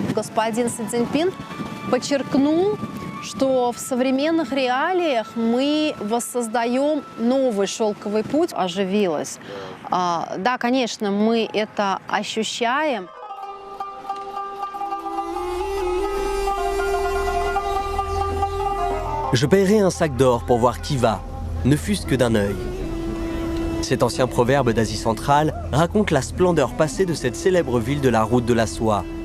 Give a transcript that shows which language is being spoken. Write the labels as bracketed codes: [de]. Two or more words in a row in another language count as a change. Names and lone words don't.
[ru] Господин Си Цзиньпин подчеркнул, что в современных реалиях мы воссоздаем новый шелковый путь, оживилось. Да, конечно, мы это ощущаем. [fr] Je paierai un sac d'or pour voir Khiva, ne fût-ce que d'un œil. Cet ancien proverbe d'Asie centrale raconte la splendeur passée de cette célèbre ville de la route de la soie.